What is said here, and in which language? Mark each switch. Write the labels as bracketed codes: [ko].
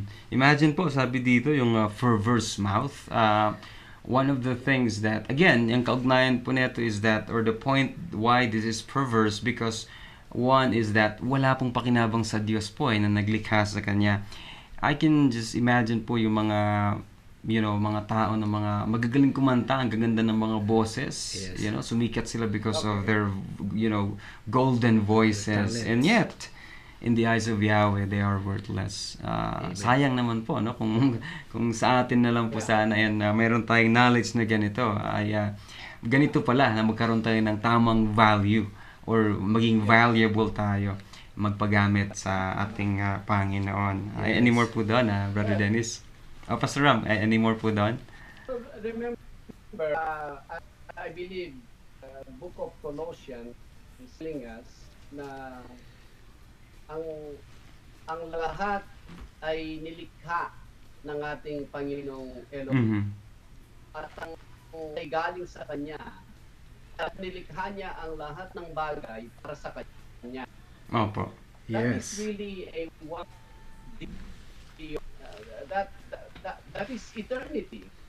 [en] Imagine po, sabi dito, yung perverse mouth. One of the things that, again, [tl] yung kaugnayan po nito [en] is that, or the point why this is perverse, because one is that [tl] wala pong pakinabang sa Diyos po na naglikha sa Kanya. [en] I can just imagine [tl] po yung mga, you know, mga tao na mga magagaling kumanta, ang gaganda ng mga boses, [en] Yes. you know, [tl] sumikat sila [en] because of their, you know, golden voices, Talents. and yet in the eyes of Yahweh they are worthless. [tl] Sayang naman po, no, kung sa atin na lang po sana yan, meron tayong knowledge na ganito, ay ganito pala na magkaroon tayo ng tamang value or maging valuable tayo magpagamit sa ating Panginoon. [en] Any more po doon, Brother Dennis? Pastor Ram, any more po doon? Remember, I believe Book of Colossians is telling us [tl] na ang lahat ay nilikha ng ating Panginoong Elohim. At ang ay galing sa Kanya. At nilikha niya ang lahat ng bagay para sa Kanya. Opo. [en] That Yes. is really a one that is eternity.